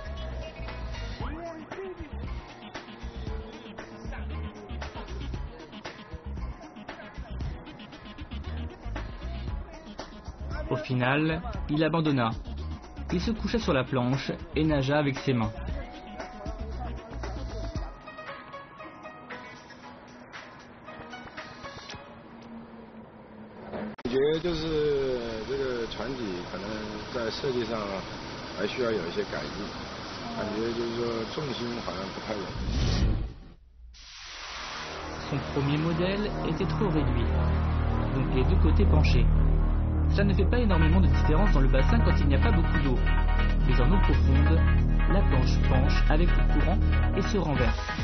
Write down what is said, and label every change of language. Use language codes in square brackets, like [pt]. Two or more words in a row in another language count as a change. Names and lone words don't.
[fr] Au final, il abandonna. Il se coucha sur la planche et nagea avec ses mains. [zh] 感觉就是这个船体可能在设计上还需要有一些改进，感觉就是说重心好像不太稳。 [fr] Son premier modèle était trop réduit, donc les deux côtés penchaient. Ça ne fait pas énormément de différence dans le bassin quand il n'y a pas beaucoup d'eau, mais en eau profonde, la planche penche avec le courant et se renverse.